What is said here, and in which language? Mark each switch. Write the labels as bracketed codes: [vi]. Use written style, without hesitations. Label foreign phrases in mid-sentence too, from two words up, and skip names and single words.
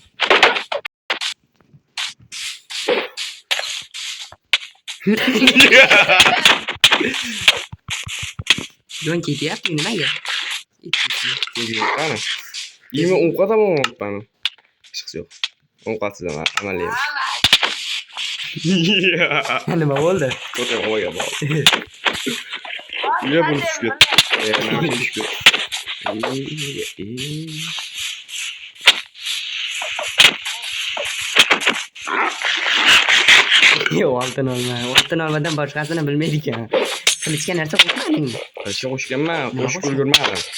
[uz] Jon ketyapti nimaga? Qani? Men ovqat olmayapman. Hech yo'q. Ovqatsiz amalli. Nima bo'ldi? To'g'ri olgan bor. [tr] Niye bunu düşüyor? Ne düşüyor? [uz] Oltin olmadan boshqasini bilmaydi ekan. Qilichga narsa qo'shmadingmi? Qilishga qo'shganman, qo'shib ulgurmadim.